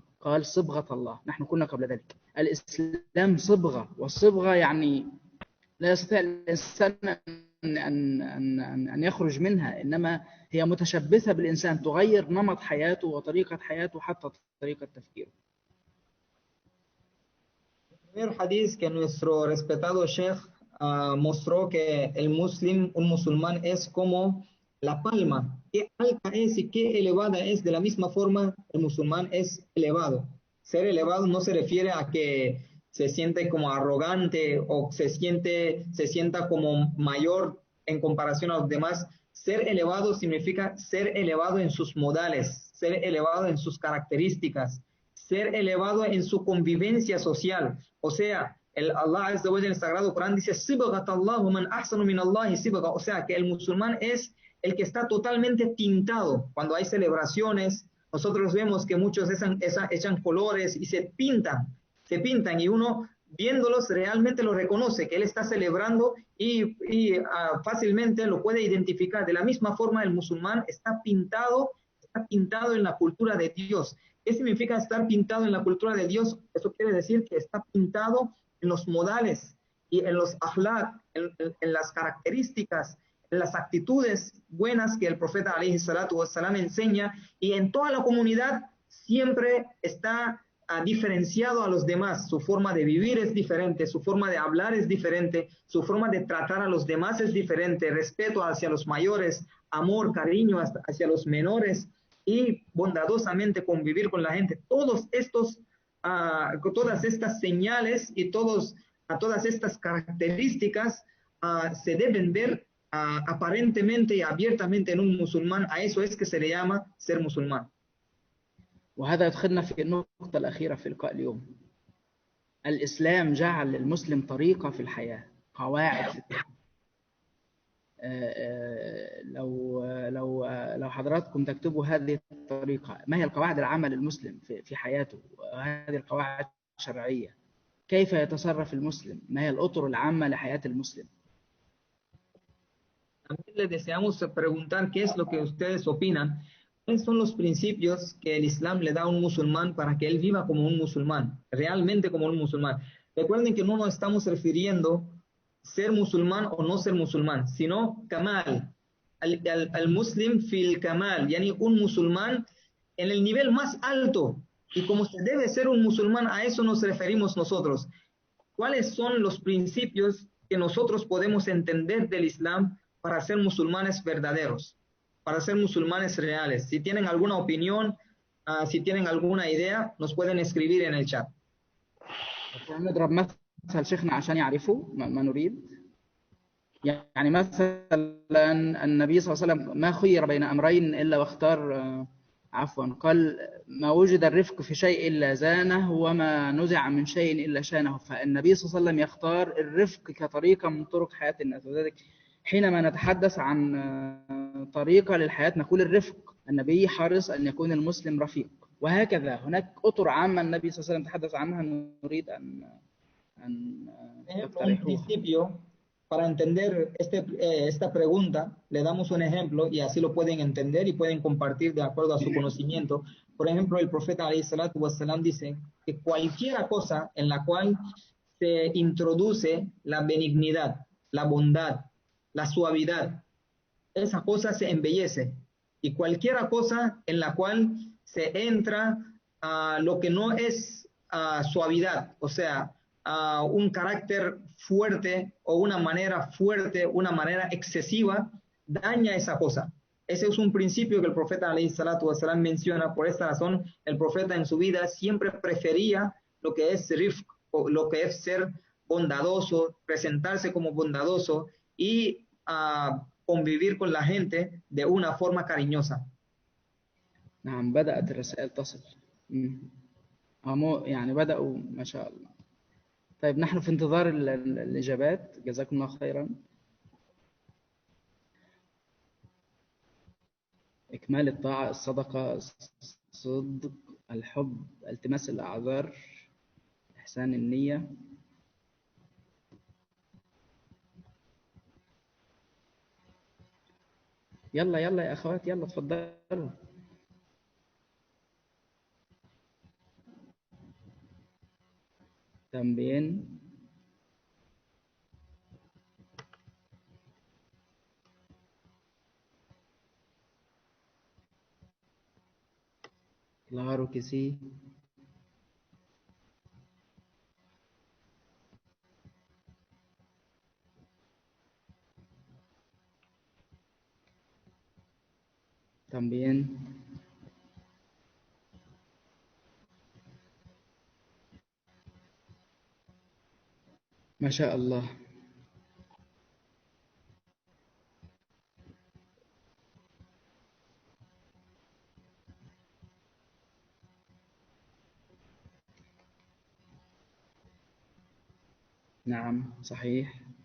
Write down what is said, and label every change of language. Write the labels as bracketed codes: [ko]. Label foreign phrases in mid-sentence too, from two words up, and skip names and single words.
[ar] قال صبغة الله. نحن كنا قبل ذلك الإسلام صبغة، والصبغة يعني لا يستطيع الإنسان أن يخرج منها، إنما هي متشبثة بالإنسان، تغير نمط حياته وطريقة حياته حتى طريقة تفكيره. [es] El primer hadith que nuestro respetado Sheikh mostró que un musulmán es como la palma, qué alta es y qué elevada es. De la misma forma el musulmán es elevado. Ser elevado no se refiere a que se siente como arrogante o se sienta como mayor en comparación a los demás. Ser elevado significa ser elevado en sus modales, ser elevado en sus características, ser elevado en su convivencia social. O sea, [ar] الله عز وجل [es] en el Sagrado Corán dice [ar] صبغة الله من أحسن من الله صبغة. [es] O sea, que el musulmán es el que está totalmente tintado. Cuando hay celebraciones, nosotros vemos que muchos echan colores y se pintan, y uno viéndolos realmente lo reconoce, que él está celebrando y fácilmente lo puede identificar. De la misma forma el musulmán está pintado en la cultura de Dios. ¿Qué significa estar pintado en la cultura de Dios? Eso quiere decir que está pintado en los modales y en los akhlaq, en las características, en las actitudes buenas que el profeta [ar] عليه الصلاة والسلام [es] enseña, y en toda la comunidad siempre está diferenciado a los demás. Su forma de vivir es diferente, su forma de hablar es diferente, su forma de tratar a los demás es diferente, respeto hacia los mayores, amor, cariño hacia los menores y bondadosamente convivir con la gente. Todas estas señales y todas estas características se deben ver aparentemente y abiertamente en un musulmán. A eso es que se le llama ser musulmán. [ar] وهذا يدخلنا في النقطة الأخيرة في لقاء اليوم. الإسلام جعل للمسلم طريقة في الحياة، قواعد في الحياة. لو حضراتكم تكتبوا هذه الطريقة، ما هي القواعد العامة للمسلم في حياته؟ هذه القواعد شرعية. كيف يتصرف المسلم؟ ما هي الأطر العامة لحياة المسلم؟ [es] También les deseamos preguntar qué es lo que ustedes opinan. ¿Cuáles son los principios que el Islam le da a un musulmán para que él viva como un musulmán, realmente como un musulmán? Recuerden que no nos estamos refiriendo ser musulmán o no ser musulmán, sino [ar] كمال، المسلم في الكمال، يعني [es] un musulmán en el nivel más alto. Y como se debe ser un musulmán, a eso nos referimos nosotros. ¿Cuáles son los principios que nosotros podemos entender del Islam para ser musulmanes verdaderos, para ser musulmanes reales? Si tienen alguna opinión, si tienen alguna idea, nos pueden escribir en el chat. [ar] نضرب مثل شيخنا عشان يعرفوا ما نريد. يعني مثلا النبي صلى الله عليه وسلم ما خير بين أمرين إلا واختار، عفوا، قال ما وجد الرفق في شيء إلا زانه وما نزع من شيء إلا شانه. فالنبي صلى الله عليه وسلم يختار الرفق كطريقة من طرق حياة الناس. وذلك حينما نتحدث عن طريقة للحياة نقول الرفق. النبي حرص أن يكون المسلم رفيق، وهكذا هناك أطر عامة النبي صلى الله عليه وسلم تحدث عنها نريد أن تقترحوها. [es] Para entender esta pregunta, le damos un ejemplo y así lo pueden entender y pueden compartir de acuerdo a su conocimiento. Por ejemplo, el profeta [ar] عليه الصلاة والسلام [es] dice que cualquier cosa en la cual se introduce la benignidad, la bondad, la suavidad, esa cosa se embellece. Y cualquier cosa en la cual se entra a lo que no es suavidad, o sea, un carácter fuerte o una manera fuerte, una manera excesiva, daña esa cosa. Ese es un principio que el profeta [ar] عليه الصلاة والسلام [es] menciona. Por esta razón, el profeta en su vida siempre prefería lo que es rifq, o lo que es ser bondadoso, presentarse como bondadoso y convivir con la gente de una forma cariñosa. [ar] نعم، بدأت الرسائل تصل. يعني بدأوا ما شاء الله. طيب نحن في انتظار الإجابات. جزاكم الله خيرا. إكمال الطاعة، الصدقة، الصدق، الحب، التماس الأعذار، إحسان النية. يلا يلا يا أخوات، يلا تفضلوا. [es] También claro que sí. [ar] También ما شاء الله. نعم صحيح.